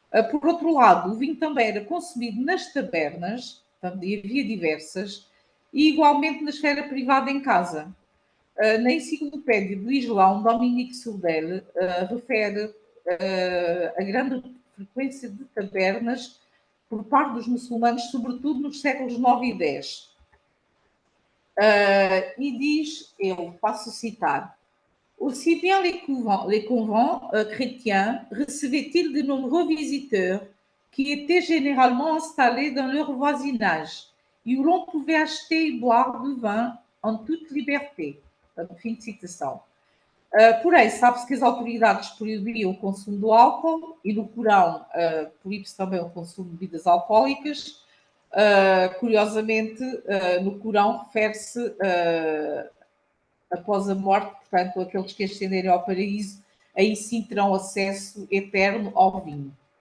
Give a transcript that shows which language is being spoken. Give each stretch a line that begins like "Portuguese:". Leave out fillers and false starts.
Portuguese: Por outro lado, o vinho também era consumido nas tabernas, e havia diversas, e igualmente na esfera privada em casa. Na enciclopédia do Islão, Dominique Surdel refere a grande frequência de tabernas por parte dos muçulmanos, sobretudo nos séculos 9 e 10. E diz, eu passo a citar,
French: aussi bien les convents chrétiens recevaient-ils de nombreux visiteurs qui étaient généralement installés dans leur voisinage et où l'on pouvait acheter et boire du vin en toute liberté.
Portuguese: Fim de citação. Porém, sabe-se que as autoridades proibiam o consumo do álcool e no Corão proíbe-se também o consumo de bebidas alcoólicas. Curiosamente, no Corão refere-se após a morte, portanto, aqueles que ascenderem ao paraíso, aí sim terão acesso eterno ao vinho.